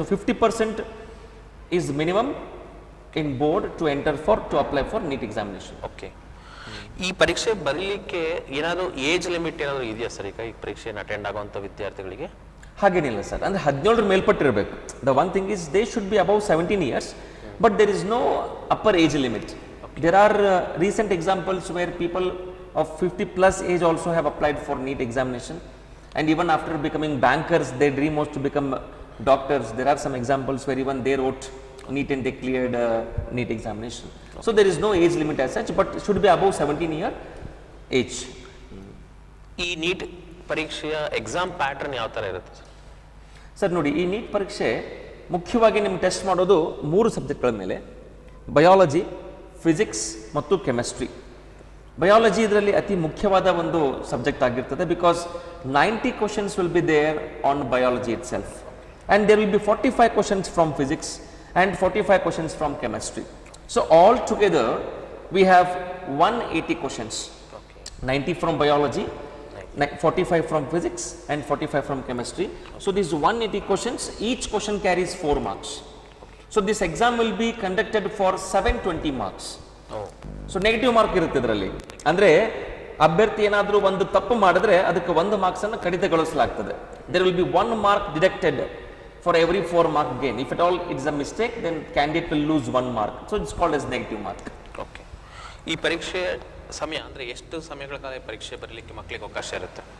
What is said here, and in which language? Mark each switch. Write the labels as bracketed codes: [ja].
[en] So 50% is minimum in board to apply for NEET examination. [kn] Okay, ಈ ಪರೀಕ್ಷೆ ಬರಲಿಕ್ಕೆ ಏನಾದರೂ ಏಜ್ ಲಿಮಿಟ್ ಏನಾದರೂ ಇದೆಯಾ ಸರ್? ಈಗ ಈ ಪರೀಕ್ಷೆಯನ್ನು ಅಟೆಂಡ್ ಆಗುವಂಥ ವಿದ್ಯಾರ್ಥಿಗಳಿಗೆ ಹಾಗೇನಿಲ್ಲ ಸರ್. ಅಂದರೆ 17ರ ಮೇಲ್ಪಟ್ಟಿರಬೇಕು. [en] The one thing is they should be above 17 years, but there is no upper age limit. There are recent examples where people of 50+ age also have applied for NEET examination, and even after becoming bankers their dream was to become doctors. There are some examples where even they wrote NEET and they cleared NEET examination. So there is no age limit as such, but it should be above 17-year age. [kn] ಈ neat ಪರೀಕ್ಷೆಯ exam pattern ಯಾವ ಥರ ಇರುತ್ತೆ sir? ನೋಡಿ, ಈ neat ಪರೀಕ್ಷೆ ಮುಖ್ಯವಾಗಿ ನಿಮ್ಗೆ ಟೆಸ್ಟ್ ಮಾಡೋದು 3 ಸಬ್ಜೆಕ್ಟ್ಗಳ ಮೇಲೆ: ಬಯಾಲಜಿ, ಫಿಸಿಕ್ಸ್ ಮತ್ತು ಕೆಮಿಸ್ಟ್ರಿ. ಬಯಾಲಜಿ ಇದರಲ್ಲಿ ಅತಿ ಮುಖ್ಯವಾದ ಒಂದು ಸಬ್ಜೆಕ್ಟ್ ಆಗಿರ್ತದೆ, [en] Because 90 questions will be there on biology itself, and there will be 45 questions from physics and 45 questions from chemistry. So all together we have 180 questions, 90 from biology, 45 from physics and 45 from chemistry. So these 180 questions, each question carries 4 marks. So this exam will be conducted for 720 marks. [kn] So negative mark ಇರುತ್ತೆ ಇದರಲ್ಲಿ. ಅಂದರೆ ಅಭ್ಯರ್ಥಿ ಏನಾದರೂ ಒಂದು ತಪ್ಪು ಮಾಡಿದ್ರೆ ಅದಕ್ಕೆ 1 ಮಾರ್ಕ್ಸನ್ನು ಕಡಿತಗೊಳಿಸಲಾಗ್ತದೆ. [en] There will be 1 mark deducted for every 4 mark gain. If it all it's a mistake, then candidate will lose 1 mark. So it's called as negative mark. [kn] Okay, ಈ ಪರೀಕ್ಷೆ ಸಮಯ ಅಂದರೆ ಎಷ್ಟು ಸಮಯಗಳ ಕಾಲ ಪರೀಕ್ಷೆ ಬರಲಿಕ್ಕೆ ಮಕ್ಕಳಿಗೆ ಅವಕಾಶ ಇರುತ್ತೆ